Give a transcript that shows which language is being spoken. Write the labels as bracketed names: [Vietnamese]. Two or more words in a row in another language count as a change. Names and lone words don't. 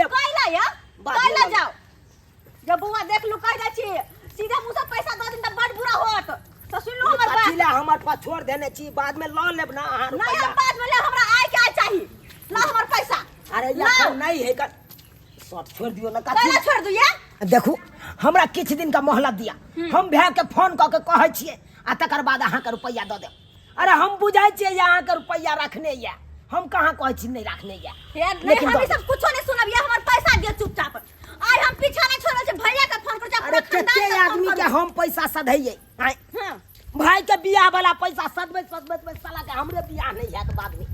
[Maithili] कहला या कहला जाओ जब बुआ देख लू कह दै छिए सीधा मुंह से पैसा द दिन त बड़ बुरा होत तो सुन लो हमर बात। पछिला हमर पास छोड़ देने छी बाद में ल लेब ना अहाँ नहीं रुपया हम बाद में ले हमरा आय के आय चाहिए ला हमर पैसा। अरे या नहीं है कर सब छोड़ दियो ना कहला छोड़ दू ये। देखू हमरा किछ दिन का मोहलत दिया हम भै के फोन क के कहै छिए आ तकर बाद अहाँ के रुपया द दे। अरे हम बुझाई छिए अहाँ के रुपया रखने या हम कहां कहै छी नहीं रखने या। लेकिन हम सब कुछो नहीं सुनब ये हमर पैसा दियो चुपचाप। आई हम पीछा नहीं छोड़े छे भैया के फोन कर जा। अरे केते आदमी के हम पैसा सधैये भाई के बियाह वाला पैसा सदबे साला के हमरे बियाह नहीं है तो बाद में